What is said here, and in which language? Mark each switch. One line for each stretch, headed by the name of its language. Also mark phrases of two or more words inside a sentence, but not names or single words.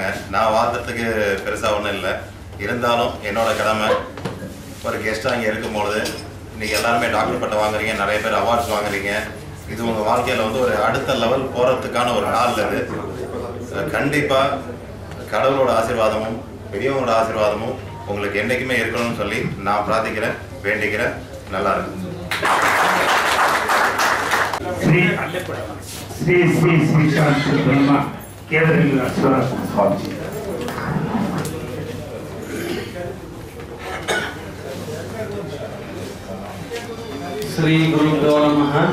Tamil: நான் வாழ்த்துறதுக்கு பெருசாக ஒன்றும் இல்லை, இருந்தாலும் என்னோட கடமை ஒரு கெஸ்ட்டாக இங்கே இருக்கும்பொழுது நீங்கள் எல்லாருமே டாக்டர் பட்டம் வாங்குறீங்க, நிறைய பேர் அவார்ட்ஸ் வாங்குறீங்க. இது உங்கள் வாழ்க்கையில் வந்து ஒரு அடுத்த லெவல் போகிறதுக்கான ஒரு நாள் இது. கண்டிப்பாக கடவுளோட ஆசீர்வாதமும் பெரியவங்களோட ஆசீர்வாதமும் உங்களுக்கு என்றைக்குமே இருக்கணும்னு சொல்லி நான் பிரார்த்திக்கிறேன், வேண்டிக்கிறேன். நல்லா இருக்கும்.
Kannada: ಶ್ರೀ ಶ್ರೀ ಶ್ರೀ ಶ್ರೀಶಾಂತಿ ಬ್ರಹ್ಮ ಕೇಂದ್ರಲಿಂಗೇಶ್ವರ ಸ್ವಾಮೀಜಿ.
Sanskrit: ಶ್ರೀ ಗುರುಭ್ಯೋ ನಮಃ.